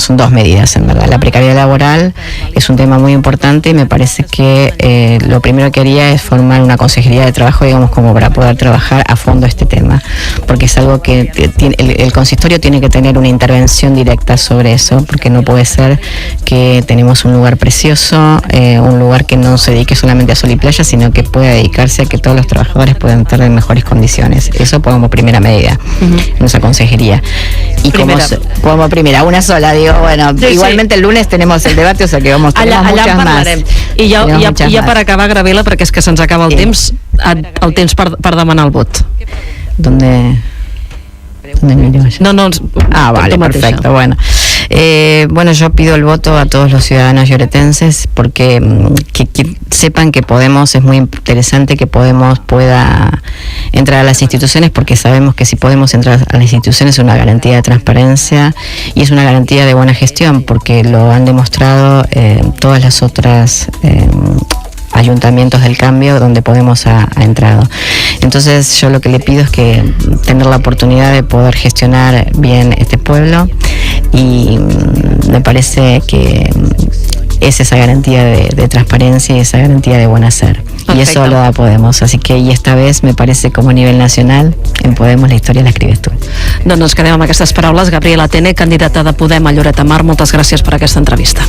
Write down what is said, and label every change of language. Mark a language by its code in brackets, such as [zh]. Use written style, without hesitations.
[es] Son dos medidas, en verdad. La precariedad laboral es un tema muy importante y me parece que lo primero que haría es formar una consejería de trabajo, digamos, como para poder trabajar a fondo este tema, porque es algo que el consistorio tiene que tener una intervención directa sobre eso, porque no puede ser que tenemos un lugar precioso, un lugar que no se dedique solamente a sol y playa, sino que pueda dedicarse a que todos los trabajadores puedan estar en mejores condiciones. Eso como primera medida, nuestra consejería. Y como primera, una sola, digo, bueno, sí, igualmente sí. El lunes tenemos el debate, o sea que vamos a tener muchas más. [ca] I ja per acabar, Gabriela, perquè és que se'ns acaba el temps, el temps per demanar el vot. [es] ¿Dónde miro yo? No, vale, perfecto, bueno. Bueno, yo pido el voto a todos los ciudadanos lloretenses porque que sepan que Podemos, es muy interesante que Podemos pueda entrar a las instituciones, porque sabemos que si Podemos entrar a las instituciones es una garantía de transparencia y es una garantía de buena gestión, porque lo han demostrado todas las otras ayuntamientos del cambio donde Podemos ha entrado. Entonces yo lo que le pido es que tener la oportunidad de poder gestionar bien este pueblo, y me parece que es esa garantía de transparencia y esa garantía de buen hacer. Perfecto. Y eso lo da Podemos, así que y esta vez me parece como a nivel nacional en Podemos [ca] la història [es] la escribes tu. [ca] Doncs ens quedem amb aquestes paraules. Gabriela Tene, candidata de Podem a Lloret de Mar, moltes gràcies per aquesta entrevista.